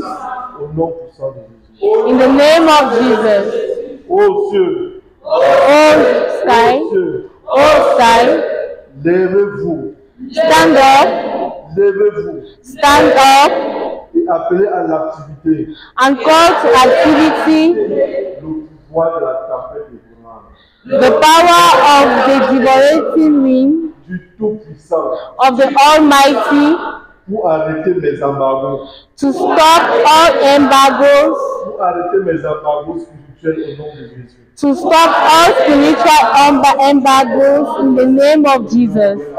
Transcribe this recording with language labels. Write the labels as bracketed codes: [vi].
[fr] au nom puissant de Jésus. [en] in the name of Jesus. [fr] Ô cieux, [en] Oh sky, [fr] cieux, [en] oh sky, [fr] lèvez-vous, [en] stand up, [fr] lèvez-vous [en] stand up, [fr] et appelez à l'activité [en] and call to activity [fr] le pouvoir de la tempête dévorante [en] the power of the devouring wind [fr] du Tout-Puissant [en] of the Almighty [fr] pour arrêter mes embargos, [en] to stop all embargoes, [fr] pour arrêter mes embargos spirituels au nom de Jésus. [en] to stop all spiritual embargoes in the name of Jesus.